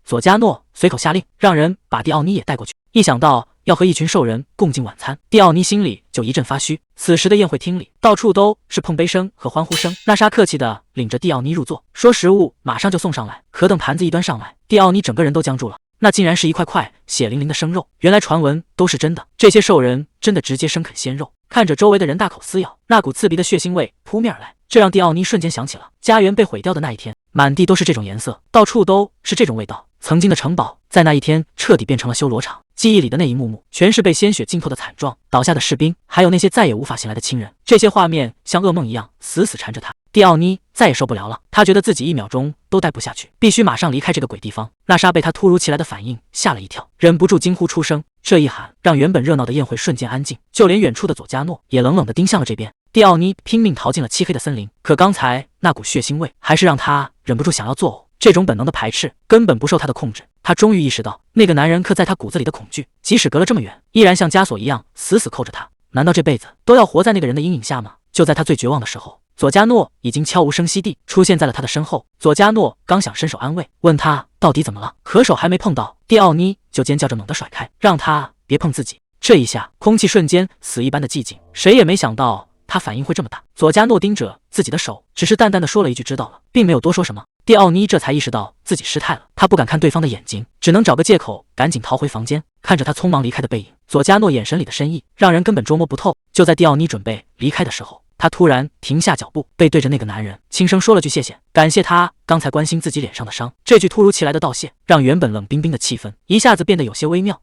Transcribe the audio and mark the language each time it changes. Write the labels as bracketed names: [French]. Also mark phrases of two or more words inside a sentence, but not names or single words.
[Chinese] 佐加諾隨口下令，讓人把蒂奧尼也帶過去。一想到要和一群獸人共进晚餐，蒂奧尼心裡就一陣發虛。此時的宴會廳裡，到處都是碰杯聲和歡呼聲。娜莎客氣地領着蒂奧尼入座，說食物馬上就送上來。可等盤子一端上來，蒂奧尼整個人都僵住了。那竟然是一塊塊血淋淋的生肉，原來傳聞都是真的，這些獸人真的直接生啃鮮肉。看着周圍的人大口撕咬，那股刺鼻的血腥味撲面而來，這讓蒂奧尼瞬間想起了家園被毀掉的那一天，滿地都是這種顏色，到處都是這種味道。曾經的城堡在那一天徹底变成了修羅場，記憶裡的那一幕幕全是被鮮血浸透的慘狀，倒下的士兵，還有那些再也無法醒來的親人，這些畫面像噩夢一樣死死纏着他。蒂奧尼再也受不了了，他覺得自己1秒鐘都待不下去，必須馬上離開這個鬼地方。娜莎被他突如其來的反應嚇了一跳，忍不住驚呼出聲。這一喊讓原本熱鬧的宴會瞬間安靜，就連遠處的佐加諾也冷冷地盯向了這邊。蒂奧尼拼命逃進了漆黑的森林，可剛才那股血腥味還是讓他忍不住想要作嘔。這種本能的排斥根本不受他的控制，他終於意識到那個男人刻在他骨子裡的恐懼，即使隔了這麼遠，依然像枷鎖一樣死死扣着他。難道這輩子都要活在那個人的陰影下嗎？就在他最絕望的時候，佐加諾已經悄無聲息地出現在了他的身後。佐加諾剛想伸手安慰，問他到底怎麼了，可手還沒碰到，蒂奧尼就尖叫着猛地甩開，讓他別碰自己。這一下，空氣瞬間死一般的寂靜，誰也沒想到他反應會這麼大。佐加諾盯着自己的手，只是淡淡的說了一句知道了，並沒有多說什麼。蒂奧尼這才意識到自己失態了，他不敢看對方的眼睛，只能找個借口趕緊逃回房間。看着他匆忙離開的背影，佐加諾眼神裡的深意讓人根本捉摸不透。就在蒂奧尼準備離開的時候，他突然停下腳步，背對着那個男人輕聲說了句謝謝，感謝他剛才關心自己臉上的傷。這句突如其來的道謝讓原本冷冰冰的氣氛一下子變得有些微妙。